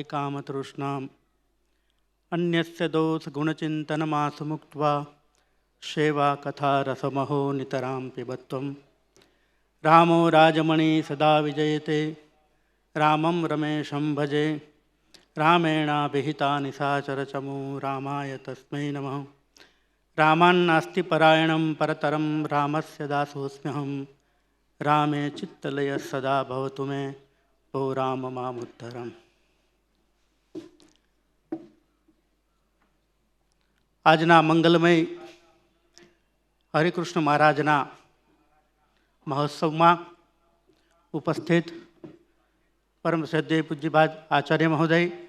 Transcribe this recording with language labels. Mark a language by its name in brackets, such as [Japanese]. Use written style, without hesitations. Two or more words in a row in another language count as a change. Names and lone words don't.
[Sanskrit] कामतृष्णाम् अन्यस्य दोषगुणचिन्तनमासु मुक्त्वा सेवा कथा रसमहो नितरां पिबत्वं रामो राजमणि सदा विजयते रामं रमेशं भजे रामेणाभिहिता निशाचरचमो रामाय तस्मै नमः. रामान्नास्ति परायणं परतरं रामस्य दासोऽस्म्यहं रामे चित्तलय सदा भवतु मे ओ राम मामुद्धरम्. [Gujarati] આજના મંગલમય હરિકૃષ્ણ મહારાજના મહોત્સવમાં ઉપસ્થિત પરમ શ્રદ્ધેય પૂજ્યપાદ આચાર્ય મહોદય,